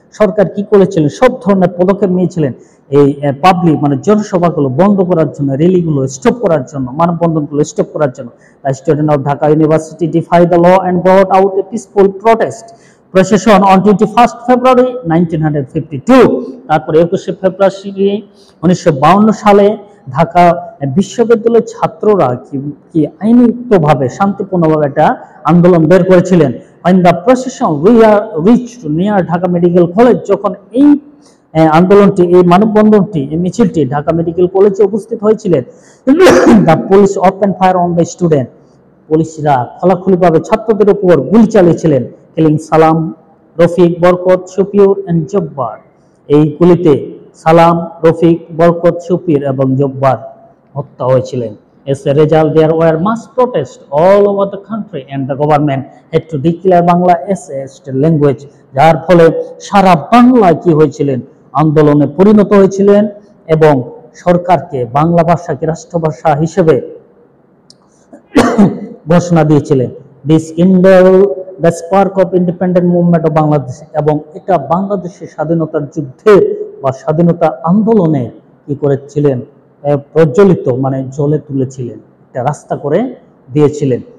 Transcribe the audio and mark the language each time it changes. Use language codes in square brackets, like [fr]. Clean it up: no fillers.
[bn] সরকার কি করেছিলেন সব ধরনের পদক্ষেপ নিয়েছিলেন এই পাবলিক মানে জনসভাগুলো বন্ধ করার জন্য, র্যালিগুলো স্টপ করার জন্য, মানববন্ধনগুলো স্টপ করার জন্য। [en] The students of Dhaka University defied the law and brought out a peaceful protest procession on 21st February 1952. [bn] তারপরে 21শে ফেব্রুয়ারি 1952 সালে ঢাকা বিশ্ববিদ্যালয়ের ছাত্ররা কি আইনিতভাবে শান্তিপূর্ণভাবে একটা আন্দোলন বের করেছিলেন। [en] When the procession reached near Dhaka Medical College, [bn] যখন এই আন্দোলনটি এই মানববন্ধনটি এই মিছিলটি ঢাকা মেডিকেল কলেজে উপস্থিত হয়েছিলেন, [en] the police opened fire on the student. [bn] পুলিশরা খোলাখুলিভাবে ছাত্রদের উপর গুলি চালিয়েছিলেন, killing সালাম, রফিক, বরকত, শফিউর and জব্বার। এই গুলিতে সালাম, রফিক, বরকত, শফির এবং জব্বার হত্যা হয়েছিলেন। [en] As a result, there were mass protests all over the country and the government had to declare Bangla as a state language. [bn] যার ফলে সারা বাংলায় কি হয়েছিলেন আন্দোলনে পরিণত হয়েছিলেন এবং সরকারকে বাংলা ভাষাকে রাষ্ট্রভাষা হিসেবে ঘোষণা দিয়েছিলেন। [en] This kindled the spark of independent movement of Bangladesh [bn] এবং এটা বাংলাদেশের স্বাধীনতার যুদ্ধে বা স্বাধীনতা আন্দোলনে কি করেছিলেন প্রজ্বলিত মানে জ্বলে তুলেছিলেন, একটা রাস্তা করে দিয়েছিলেন।